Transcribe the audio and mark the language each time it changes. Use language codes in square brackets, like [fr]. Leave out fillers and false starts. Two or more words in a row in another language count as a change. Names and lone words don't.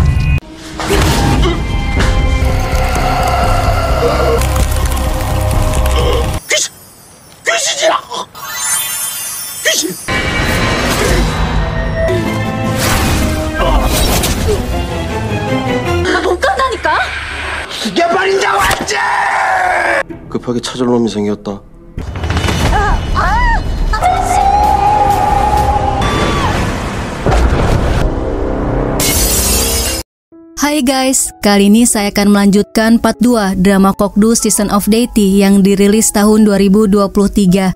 [ko] 귀신이야! 귀신! 못 간다니까? 죽여버린다고 했지! 급하게 찾을 놈이 생겼다. [id] Hai guys, kali ini saya akan melanjutkan part 2 drama Kokdu Season of Deity yang dirilis tahun 2023.